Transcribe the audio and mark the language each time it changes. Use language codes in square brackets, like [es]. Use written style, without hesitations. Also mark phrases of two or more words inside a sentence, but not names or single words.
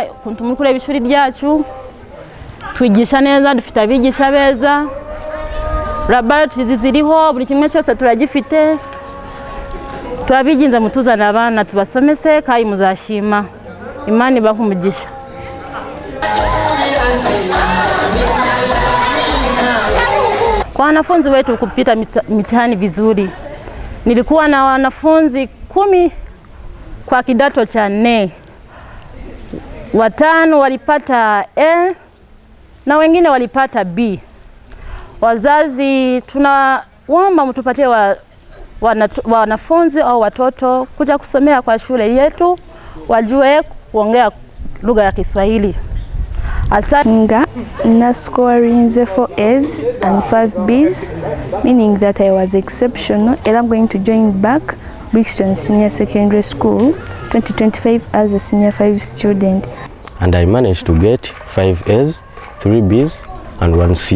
[rw] Kuntu muri kureba ishuri ryacu twigisha neza, dufite abigisha beza, laboratories ziriho, buri kimwe cyose turagifite. Turabiginze mutuzanira abana tubasomese kandi muzashima. Imana ibahe umugisha. [sw] Kwa wanafunzi wetu kupita mitihani vizuri, nilikuwa na wanafunzi 10 kwa kidato cha 4. 5 walipata A na wengine walipata B. Wazazi tunaomba mtupatie wanafunzi au watoto kuja kusomea kwa shule yetu, wajue kuongea lugha ya Kiswahili. [en] Nga na scoring 4 A's and 5 B's, meaning that I was exceptional, and I'm going to join back Brixton Senior Secondary School 2025 as a senior 5 student. And I managed to get 5 A's, 3 B's and 1 C.